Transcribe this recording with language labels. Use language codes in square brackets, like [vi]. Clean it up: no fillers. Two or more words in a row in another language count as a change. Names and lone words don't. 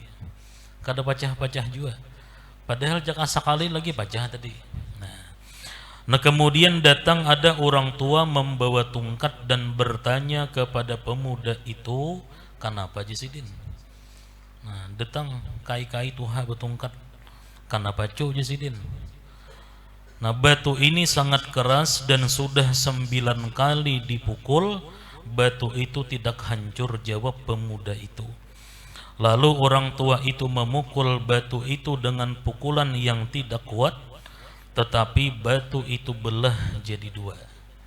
[bjn] Kada pecah-pecah juga. [id] Padahal jaka sekali lagi pecah tadi. Nah, kemudian datang ada orang tua membawa tungkat dan bertanya kepada pemuda itu, kenapa Jisidin? [bjn] Nah, datang kai-kai tuha bertungkat, kenapa cu Jisidin? [id] Nah, batu ini sangat keras dan sudah 9 kali dipukul, batu itu tidak hancur, jawab pemuda itu. Lalu orang tua itu memukul batu itu dengan pukulan yang tidak kuat, tetapi batu itu belah jadi 2.